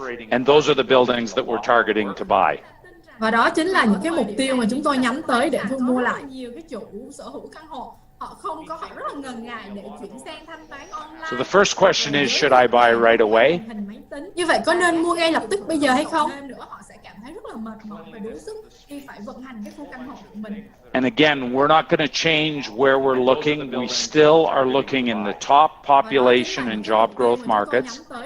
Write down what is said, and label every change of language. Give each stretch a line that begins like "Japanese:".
English: And those are the buildings that we're targeting to buy.
Vietnamese: Và đó chính là những cái mục tiêu mà chúng tôi nhắm tới để thu mua lại. Nhiều cái chủ sở hữu căn hộ, họ rất là ngần ngại để chuyển sang thanh toán online.
English: So the first question is, should I buy right away?
Vietnamese: Như vậy có nên mua ngay lập tức bây giờ hay không? Họ sẽ cảm thấy rất là mệt mỏi và đuối sức khi phải vận hành cái khu căn hộ của mình.
English: And again, we're not going to change where we're looking. We still are looking in the top population and job growth markets.